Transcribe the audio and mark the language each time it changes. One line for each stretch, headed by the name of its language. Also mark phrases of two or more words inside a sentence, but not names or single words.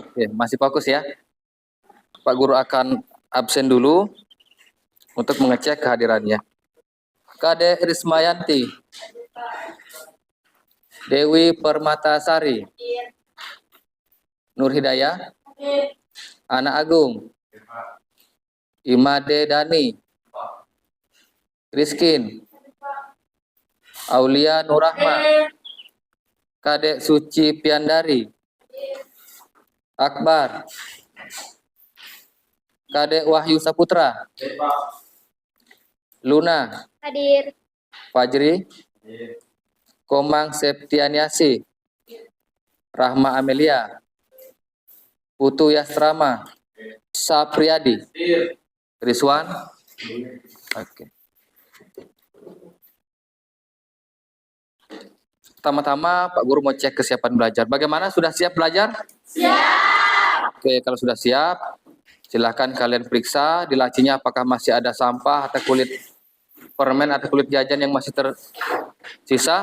Indonesian: Oke, masih fokus ya. Pak Guru akan absen dulu untuk mengecek kehadirannya. Kade Rismayanti, Dewi Permatasari, Nur Hidayah, Ana Agung, Imade Dani, Rizkin, Aulia Nurahma, Kadek Suci Piandari, Akbar, Kadek Wahyu Saputra, Luna, Hadir. Fajri, Komang Septianiasi, Rahma Amelia, Putu Yastrama, Sapriyadi, Rizwan. Oke. Pertama-tama Pak Guru mau cek kesiapan belajar. Bagaimana, sudah siap belajar? Siap. Oke, kalau sudah siap, silahkan kalian periksa di lacinya apakah masih ada sampah atau kulit permen atau kulit jajan yang masih tersisa.